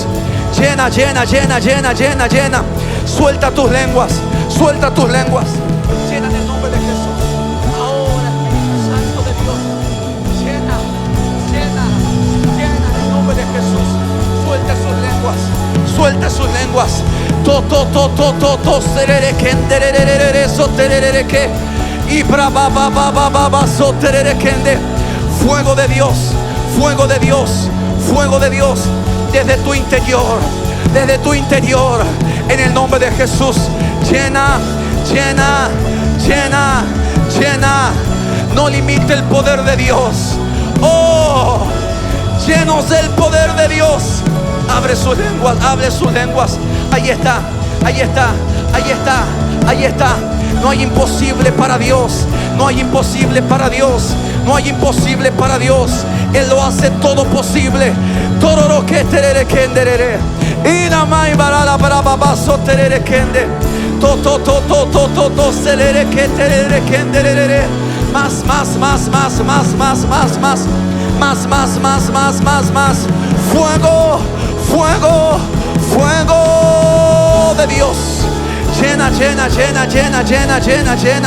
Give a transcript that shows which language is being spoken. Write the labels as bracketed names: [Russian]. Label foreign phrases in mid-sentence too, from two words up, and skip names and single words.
[Spanish] Llena, llena, llena, llena, llena, llena. Suelta tus lenguas, suelta tus lenguas. Llena en el nombre de Jesús. Ahora, Espíritu Santo de Dios. Llena, llena, llena en el nombre de Jesús. Suelta sus lenguas, suelta sus lenguas. To, to, to, to, to, to, serere, kenderere, soterere, que. Y bra, ba, ba, ba, ba, ba, ba, soterere, kende. Fuego de Dios, fuego de Dios, fuego de Dios. Desde tu interior, desde tu interior, en el nombre de Jesús. Llena, llena, llena, llena. No limite el poder de Dios. Oh, llenos del poder de Dios. Abre sus lenguas, abre sus lenguas. Ahí está, ahí está, ahí está, ahí está. No hay imposible para Dios. No hay imposible para Dios. No hay imposible para Dios. Él lo hace todo posible. Tororo que terere kenderere. Y la mai barala para babaso terere kende. To to to to to to to serere que terere kenderere. Más, más, más, más, más, más, más, más. Más, más, más, más, más, más. Fuego, fuego, fuego de Dios. Llena, llena, llena, llena, llena, llena, llena.